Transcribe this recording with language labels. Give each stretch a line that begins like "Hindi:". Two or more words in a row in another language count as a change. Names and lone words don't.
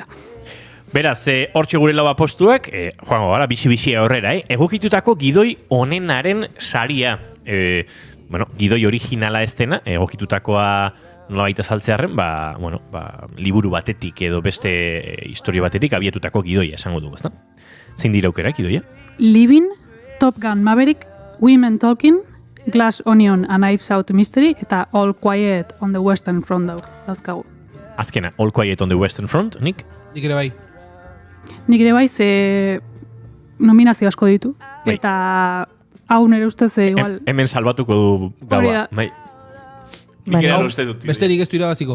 Basque: Beraz, hortxe gure lau apostuak, joango gara, bixi aurrera, egokitutako gidoi onenaren saria. Gidoi originala ez dena, egokitutakoa nolabait azaltzearren, liburu batetik edo beste historio batetik abietutako gidoia esango dugu, ezta? Zein dira aukerak, gidoia? Living, Top Gun Maverick, Women Talking, Glass Onion and Knives Out Mystery eta All Quiet on the Western Front dauzkagu. Azkena, All Quiet on the Western Front, nik? Nik ere bai. Nik ere bai, ze nominazio asko ditu. Eta hau nire ustez igual... Hemen salbatuko du gaua. Bai. Nik ere uste dut. Besterik ez du irabaziko.